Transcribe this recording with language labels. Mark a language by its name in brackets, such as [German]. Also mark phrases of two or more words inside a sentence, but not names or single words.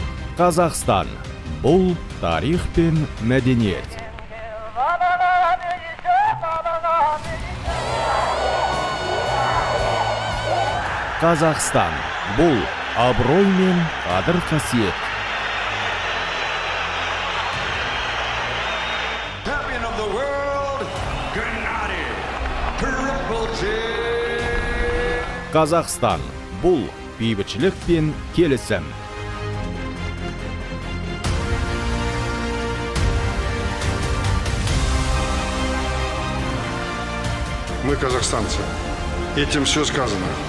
[Kazakh] Қазақстан – бұл тарих пен мәдениет. Қазақстан – бұл абырой мен қадір-қасиет. [English] Champion of the world, Gennady Triple G. [Kazakh] Қазақстан – бұл бейбітшілік пен келісім. [Russian] Мы казахстанцы. Этим все сказано.